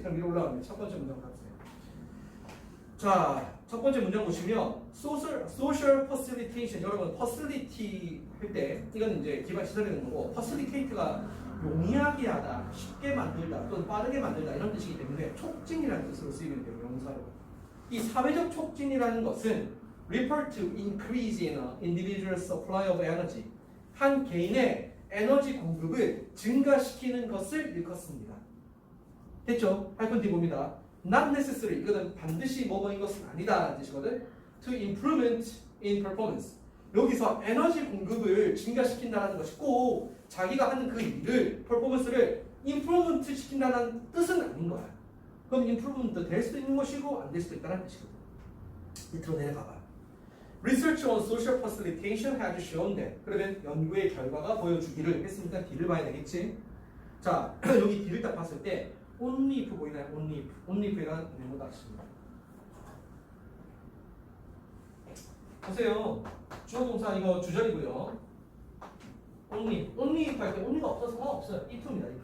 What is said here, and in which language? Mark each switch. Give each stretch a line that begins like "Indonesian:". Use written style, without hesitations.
Korean: 그럼 위로 올라가면 첫 번째 문장 가세요. 자, 첫 번째 문장 보시면
English: social facilitation.
Korean: 여러분 facility 할 때 이건 이제 기반 시설이 되는 거고 facilitate가 용이하게 하다, 쉽게 만들다 또는 빠르게 만들다 이런 뜻이기 때문에 촉진이라는 뜻으로 쓰이는 돼요. 명사로. 이 사회적 촉진이라는 것은
English: refer to increase in an individual's supply of energy.
Korean: 한 개인의 에너지 공급을 증가시키는 것을 일컫습니다. 됐죠? 8번 뒤 봅니다.
English: Not necessary.
Korean: 이거는 반드시 뭐뭐인 것은 아니다라는 뜻이거든.
English: To improvement in performance.
Korean: 여기서 에너지 공급을 증가시킨다는 것이 꼭 자기가 하는 그 일을, 퍼포먼스를 임프루먼트 시킨다는 뜻은 아닌 거야. 그럼 임프루먼트 될 수도 있는 것이고 안 될 수도 있다는 뜻이거든. 밑으로 내려가봐.
English: Research on social facilitation has shown that.
Korean: 그러면 연구의 결과가 보여주기를 했으니까 D를 봐야 되겠지. 자, 여기 D를 딱 봤을 때 only if 보이나요?
English: only if.
Korean: only if이란 네모 닫습니다. 보세요. 주어 동사 이거 주절이고요. only if 할 때 only가 없어서 상관없어요. if입니다.